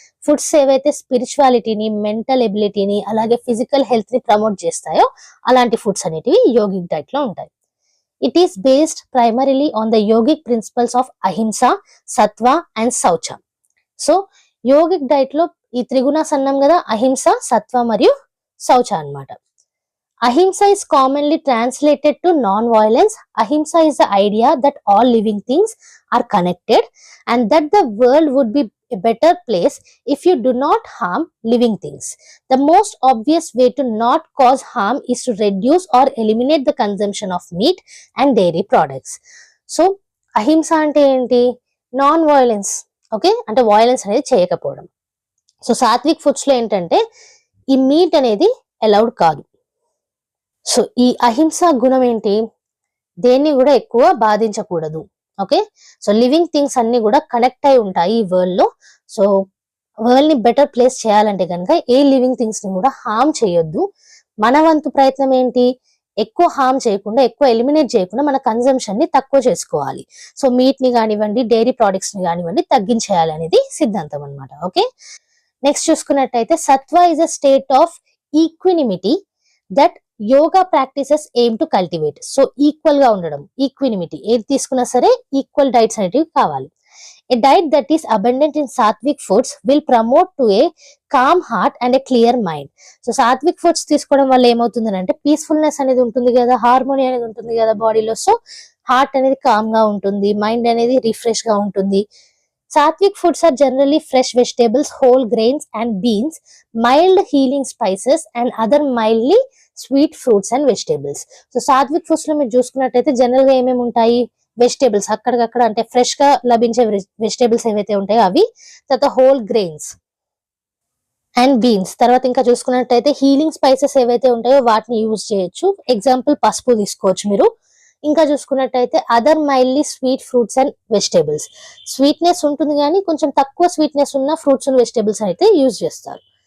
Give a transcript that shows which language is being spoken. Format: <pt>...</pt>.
<te>Foods ఏవైతే స్పిరిచువాలిటీని, mental ఎబిలిటీని, అలాగే physical health ని ప్రమోట్ చేస్తాయో అలాంటి ఫుడ్స్ అనేటివి యోగిక్ డైట్ లో ఉంటాయి.</te> <en>It is based primarily on the yogic principles of ahimsa, sattva and shaucha.</en> <te>సో యోగిక్ డైట్ లో ఈ 3 గుణాస్ అన్నాం కదా, అహింస, సత్వ మరియు శౌచ అన్నమాట.</te> <en>Ahimsa is commonly translated to non-violence. Ahimsa is the idea that all living things are connected and that the world would be a better place if you do not harm living things. The most obvious way to not cause harm is to reduce or eliminate the consumption of meat and dairy products.</en> <te>So, ahimsa ante enti? Non-violence. Okay? Ante violence anedi cheyakapovam. So, sattvic foods lo entante ee meat anedi allowed kaadu. So ఈ అహింస గుణం ఏంటి? దేన్ని కూడా ఎక్కువ బాధించకూడదు. Okay, so living things అన్ని కూడా connect అయి ఉంటాయి ఈ వరల్డ్ లో. సో వరల్డ్ ని బెటర్ ప్లేస్ చేయాలంటే కనుక ఏ లివింగ్ థింగ్స్ ని కూడా హార్మ్ చేయొద్దు. మన వంతు ప్రయత్నం ఏంటి, ఎక్కువ హార్మ్ చేయకుండా, ఎక్కువ ఎలిమినేట్ చేయకుండా మన కన్జంప్షన్ ని తక్కువ చేసుకోవాలి. సో మీట్ ని కానివ్వండి, డైరీ ప్రోడక్ట్స్ ని కానివ్వండి తగ్గించేయాలి అనేది సిద్ధాంతం అనమాట.</te> <en>Okay, next చూసుకున్నట్టయితే sattva is a state of equanimity that yoga practices aim to cultivate.</en> <te>So equal గా ఉండడం, ఈక్వినిమిటీ, ఏది తీసుకున్నా సరే ఈక్వల్ డైట్స్ అనేటివి కావాలి.</te> <en>A diet that is abundant in sattvic foods will promote to a calm heart and a clear mind.</en> <te>So Satvik foods తీసుకోవడం వల్ల ఏమవుతుంది అంటే పీస్ఫుల్నెస్ అనేది ఉంటుంది కదా, హార్మోని అనేది ఉంటుంది కదా బాడీలో. సో హార్ట్ అనేది కామ్ గా ఉంటుంది, మైండ్ అనేది రిఫ్రెష్ గా ఉంటుంది.</te> <en>Sattvic foods are generally fresh vegetables, whole grains and beans, mild healing spices and other mildly sweet fruits and vegetables.</en> <te>So Satvik foods లో మీరు చూసుకున్నట్టయితే జనరల్ గా ఏమేమి ఉంటాయి, వెజిటేబుల్స్ అక్కడికక్కడ అంటే ఫ్రెష్ గా లభించే వెజిటేబుల్స్ ఏవైతే ఉంటాయో అవి, తర్వాత హోల్ గ్రెయిన్స్ అండ్ బీన్స్, తర్వాత ఇంకా చూసుకున్నట్టయితే హీలింగ్ స్పైసెస్ ఏవైతే ఉంటాయో వాటిని యూజ్ చేయొచ్చు. ఎగ్జాంపుల్ పసుపు తీసుకోవచ్చు మీరు. ఇంకా చూసుకున్నట్టయితే other mildly sweet fruits and vegetables, sweetness ఉంటుంది కానీ కొంచెం తక్కువ స్వీట్నెస్ ఉన్న ఫ్రూట్స్ అండ్ వెజిటేబుల్స్ అయితే యూజ్ చేస్తారు.</te>